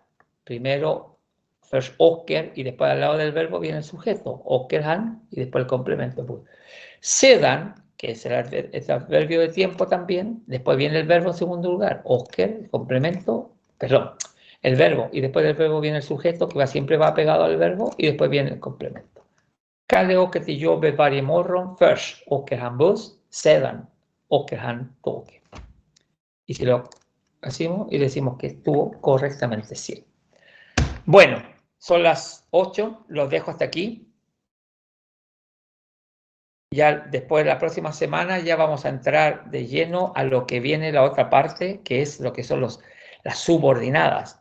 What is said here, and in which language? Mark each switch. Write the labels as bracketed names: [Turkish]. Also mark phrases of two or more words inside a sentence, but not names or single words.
[Spanish] Primero, [Swedish] first åker, [Spanish] y después al lado del verbo viene el sujeto, [Swedish] åker han, [Spanish] y después el complemento. Sedan, que es el adverbio de tiempo también, después viene el verbo en segundo lugar, åker, el complemento, perdón, el verbo, y después del verbo viene el sujeto, que siempre va pegado al verbo, y después viene el complemento. [Swedish] Kalle åker till jobbet varje morgon. Först åker han buss, sedan åker han tåg. [Spanish] Y si lo hacemos y decimos que estuvo correctamente sí. Bueno, son las 8, los dejo hasta aquí. Ya después de la próxima semana ya vamos a entrar de lleno a lo que viene la otra parte, que es lo que son las subordinadas.